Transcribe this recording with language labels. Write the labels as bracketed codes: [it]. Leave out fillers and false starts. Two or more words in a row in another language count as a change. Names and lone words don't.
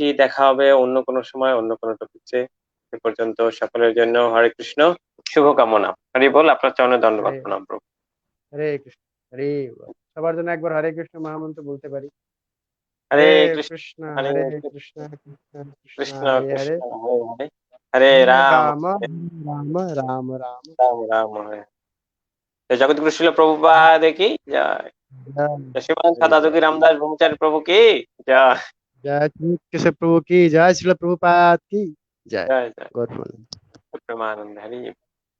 [bn] দেখা হবে অন্য কোনো সময়, অন্য কোনো টপিকসে। সে পর্যন্ত সকলের জন্য হরে কৃষ্ণ, শুভকামনা। হরি বল, আপনার চরণে দণ্ডবাদ হরে প্রণাম প্রভু। হরে কৃষ্ণ। হরে বল। সবার জন্য একবার হরে কৃষ্ণ মহামন্ত্র বলতে পারি। হরে হরে কৃষ্ণ, কৃষ্ণ হরে হরে কৃষ্ণ, কৃষ্ণ কৃষ্ণ কৃষ্ণ কৃষ্ণ হরে হরে, কৃষ্ণ হরে হরে, হরে হরে রাম, রাম রাম রাম রাম। [hi] রাম রাম হরে। जय जगतगुरु श्रील प्रभुपाद की जय। जय श्रीमान हरे सदा बोल। जोगी रामदास ब्रह्मचारी प्रभु की जय। जय श्री कृष्ण प्रभु की जय, श्रील प्रभुपाद की जय। जय जय गौर प्रेमानंद हरि।